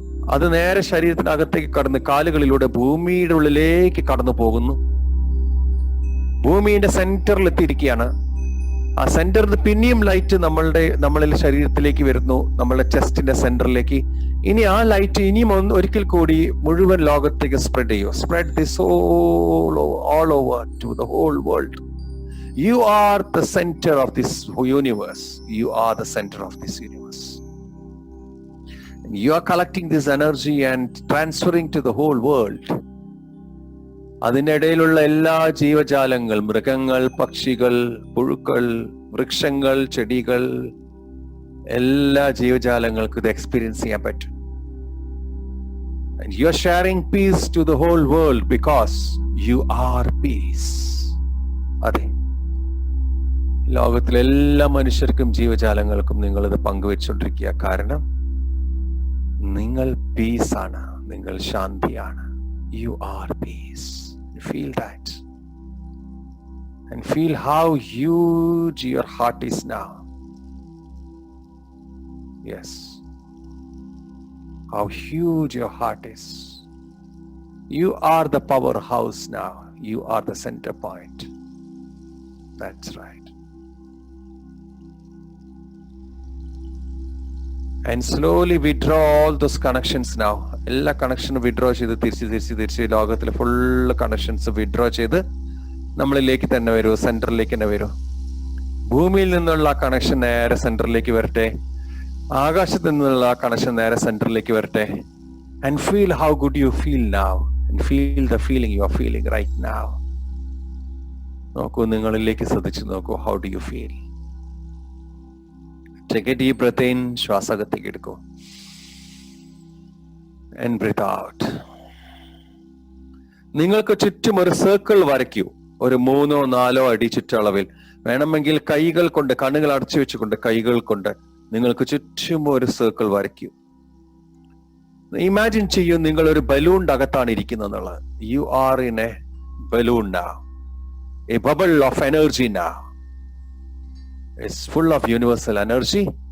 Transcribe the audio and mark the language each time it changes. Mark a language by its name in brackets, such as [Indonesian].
[Malayalam] അത് നേരെ ശരീരത്തിനകത്തേക്ക് കടന്ന് കാലുകളിലൂടെ ഭൂമിയുടെ ഉള്ളിലേക്ക് കടന്നു പോകുന്നു. ഭൂമിയുടെ സെന്ററിൽ എത്തിയിരിക്കുകയാണ്. ആ സെന്ററിൽ പിന്നെയും ലൈറ്റ് നമ്മളിൽ ശരീരത്തിലേക്ക് വരുന്നു, നമ്മളുടെ ചെസ്റ്റിന്റെ സെന്ററിലേക്ക്. ഇനി ആ ലൈറ്റ് ഇനിയും ഒരിക്കൽ കൂടി മുഴുവൻ ലോകത്തേക്ക് സ്പ്രെഡ് ചെയ്യൂ. [English] Spread this all over to the whole world. You are the center of this universe. You are the center of this universe. You are collecting this energy and transferring to the whole world. [Malayalam] അതിനിടയിലുള്ള എല്ലാ ജീവജാലങ്ങൾ, മൃഗങ്ങൾ, പക്ഷികൾ, പുഴുക്കൾ, വൃക്ഷങ്ങൾ, ചെടികൾ, എല്ലാ ജീവജാലങ്ങൾക്കും ഇത് എക്സ്പീരിയൻസ് ചെയ്യാൻ പറ്റും. [English] And you are sharing peace to the whole world because you are peace. [Malayalam] അതെ, ലോകത്തിലെ എല്ലാ മനുഷ്യർക്കും, ജീവജാലങ്ങൾക്കും നിങ്ങൾ ഇത് പങ്കുവെച്ചുകൊണ്ടിരിക്കുക. കാരണം നിങ്ങൾ പീസാണ്, നിങ്ങൾ ശാന്തിയാണ്. [English] You are peace. Feel that. And feel how huge your heart is now. Yes. How huge your heart is. You are the powerhouse now. You are the center point. That's right. And slowly withdraw all those connections now. [Malayalam] എല്ലാ കണക്ഷനും withdraw ചെയ്ത് തിരിച്ച് ലോകത്തിലെ full connections withdraw ചെയ്ത് നമ്മളിലേക്ക് തന്നെ വരൂ, സെന്ററിലേക്ക് തന്നെ വരൂ. ഭൂമിയിൽ നിന്നുള്ള കണക്ഷൻ നേരെ സെന്ററിലേക്ക് വരട്ടെ. ആകാശത്ത് നിന്നുള്ള കണക്ഷൻ നേരെ സെന്ററിലേക്ക് വരട്ടെ. [English] And feel how good you feel now. And feel the feeling you are feeling right now. [Malayalam] നോക്കൂ, നിങ്ങളിലേക്ക് ശ്രദ്ധിച്ചു നോക്കൂ. [English] How do you feel? Take a deep breath in. [Malayalam] ശ്വാസകത്തേക്ക് എടുക്കൂ. [English] And breathe out. [Malayalam] നിങ്ങൾക്ക് ചുറ്റും ഒരു സർക്കിൾ വരയ്ക്കൂ. ഒരു 3-4 അടി ചുറ്റളവിൽ. വേണമെങ്കിൽ കൈകൾ കൊണ്ട്, കണ്ണുകൾ അടച്ചു വെച്ചുകൊണ്ട് കൈകൾ കൊണ്ട് നിങ്ങൾക്ക് ചുറ്റും ഒരു സർക്കിൾ വരയ്ക്കൂ. ഇമാജിൻ ചെയ്യൂ, നിങ്ങൾ ഒരു ബലൂണിന്റെ അകത്താണ് ഇരിക്കുന്നത്. [English] You are in a balloon now. A bubble of energy now. It's full of universal energy.